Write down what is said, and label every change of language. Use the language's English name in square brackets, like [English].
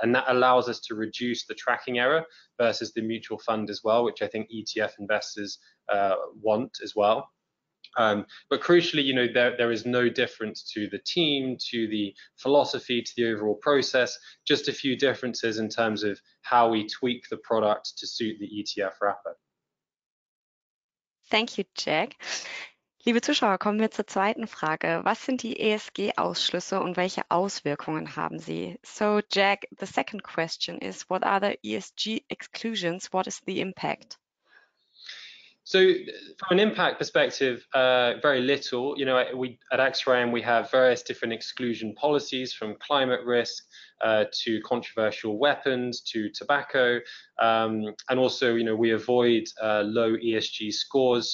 [English] And that allows us to reduce the tracking error versus the mutual fund as well, which I think ETF investors want as well. But crucially, there is no difference to the team, to the philosophy, to the overall process, just a few differences in terms of how we tweak the product to suit the ETF wrapper. Thank you, Jack. [German] Liebe Zuschauer, kommen wir zur zweiten Frage. Was sind die ESG-Ausschlüsse und welche Auswirkungen haben sie? [English] So, Jack, the second question is, what are the ESG exclusions? What is the impact? So from an impact perspective, very little. You know, we at XRAM, we have various different exclusion policies, from climate risk to controversial weapons to tobacco, and also, you know, we avoid low ESG scores.